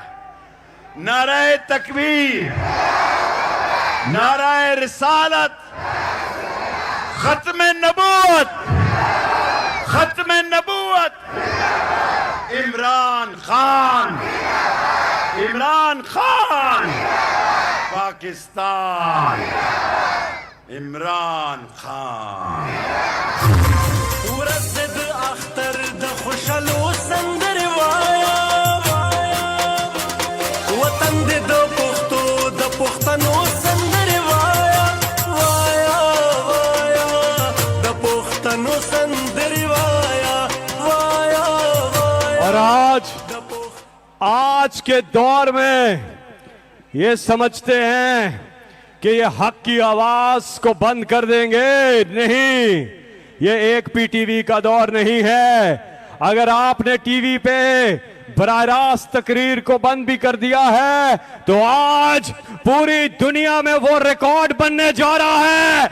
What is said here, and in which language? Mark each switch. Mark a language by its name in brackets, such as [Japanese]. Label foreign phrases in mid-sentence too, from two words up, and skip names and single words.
[Urdu] نعرۂ تکبیر، نعرۂ رسالت، ختم نبوت، ختم نبوت، عمران خان، عمران خان، پاکستان، عمران خان. [Pashto] ورصد اختر د خوشالو سندروایا وطن دې د پښتو د پښتنو سندروایا وایا وایا د پښتنو سندروایا وایا وایا। [Urdu] اور آج کے دور میں یہ سمجھتے ہیں کہ یہ حق کی آواز کو بند کر دیں گے. نہیں، یہ ایک پی ٹی وی کا دور نہیں ہے. اگر آپ نے ٹی وی پہ براہ راست تقریر کو بند بھی کر دیا ہے تو آج پوری دنیا میں وہ ریکارڈ بننے جا رہا ہے.